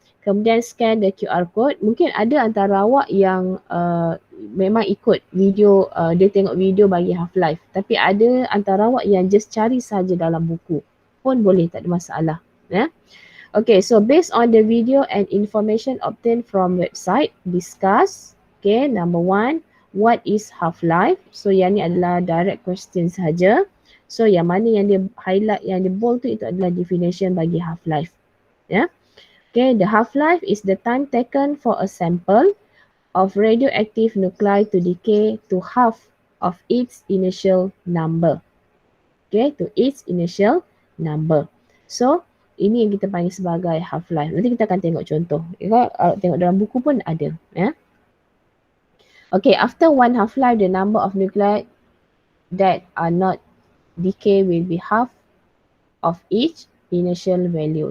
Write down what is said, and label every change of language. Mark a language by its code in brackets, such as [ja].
[ms] kemudian [en] scan the QR code. [ms] Mungkin ada antara awak yang memang ikut video, dia tengok video bagi half-life. Tapi ada antara awak yang [en] just [ms] cari saja dalam buku. Pun boleh, tak ada masalah. Ya. [en] Okay, so based on the video and information obtained from website, discuss. Okay, number 1, what is half-life? [ms] So yang ni adalah [en] direct question [ms] saja. So yang mana yang dia [en] highlight, [ms] yang dia [en] bold [ms] tu, itu adalah definition bagi half-life. Ya. [en] Okay, the half-life is the time taken for a sample of radioactive nuclei to decay to half of its initial number. Okay, to its initial number. [ms] So, ini yang kita panggil sebagai half-life. Nanti kita akan tengok contoh. Tengok dalam buku pun ada. Ya. [en] Okay, after one half-life, the number of nuclei that are not decay will be half of each initial value.